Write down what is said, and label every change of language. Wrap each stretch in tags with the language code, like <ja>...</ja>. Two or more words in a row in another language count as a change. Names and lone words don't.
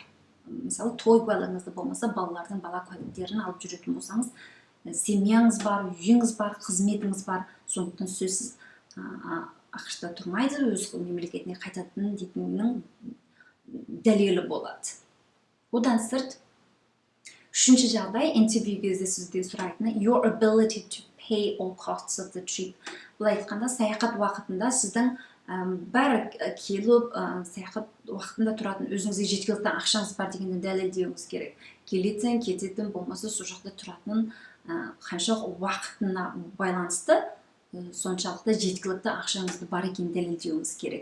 <kk>Мысалы, той куәлігіңізді болмаса, балалардың бала куәліктерін алып жүретін болсаңыз, семьяңыз бар, үйіңіз бар, қызметіңіз бар, сондықтан сөзсіз ақшта тұрмайды, өз мемлекетіне қайтатын дейтіннің дәлелі болады. Одан сырт, үшінші жағдай, интервью кезде сізден сұрайтыны,</kk> <en>your ability to pay all costs of the trip.</en> <kk>Бұл айтқанда, саяхат уақытында сіздің бәрі келіп саяхат уақытында тұратын, өзіңізге жеткілікті ақшаңыз бар дегенді дәлелдеуіңіз керек. Келетін, кететін, болмаса сол жақта тұратын қанша уақытына байланысты соншалықты жеткілікті ақшаңызды бар екенін дәлелдеуіңіз керек.</kk>